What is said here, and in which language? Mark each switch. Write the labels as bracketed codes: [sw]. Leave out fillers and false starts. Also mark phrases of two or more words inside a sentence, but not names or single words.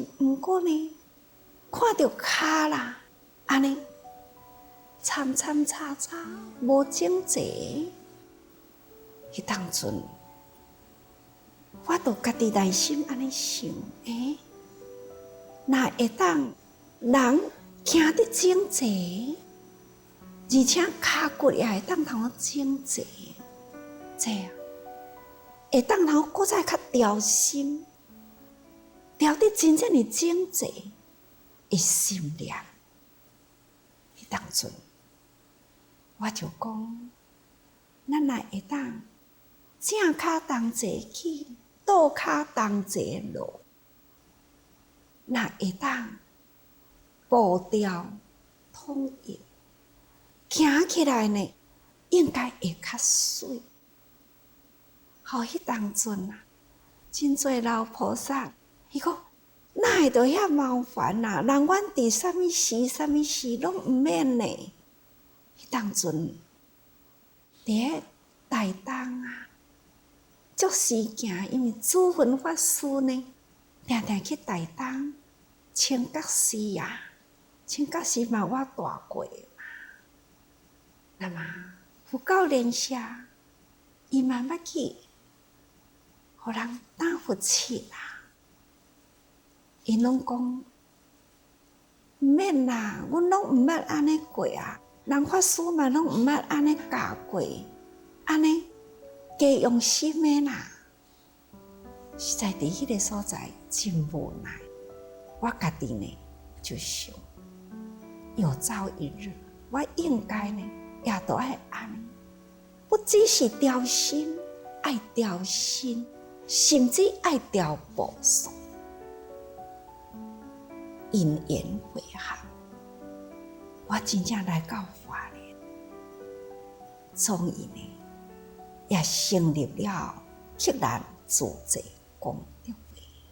[nan] 毋过呢，看到骹啦，安尼参参差差，无整齐，迄当阵，我就家己内心安尼想：若会当人行得整齐，而且骹骨也会当通整齐。这样会当然后搁再较调心，调得真正的整齐的心念。迄当阵，我就讲，咱若会当正骹同齐起，倒骹同齐落，若会当步调统一，行起来呢，应该会较水。迄当阵啊，真侪老菩萨，伊讲哪会着遐麻烦啊？人阮伫啥物时、啥物时拢毋免呢？迄当阵伫个台东啊，足时行，因为祖云法师呢，定定去台东清觉寺啊，清觉寺嘛我住过嘛。那么佛教联社，伊嘛捌去。互人打佛七啦，因拢讲毋免啦，阮拢毋捌安尼过啊，人法师嘛拢毋捌安尼教过，安尼加用心的啦。实在伫迄个所在真无奈，我家己呢就想，有朝一日我应该呢也都爱安尼，不只是调心，爱调心。甚至爱调步数，因缘会合，我真正来到花莲，终于呢，也成立了克兰自在功德会。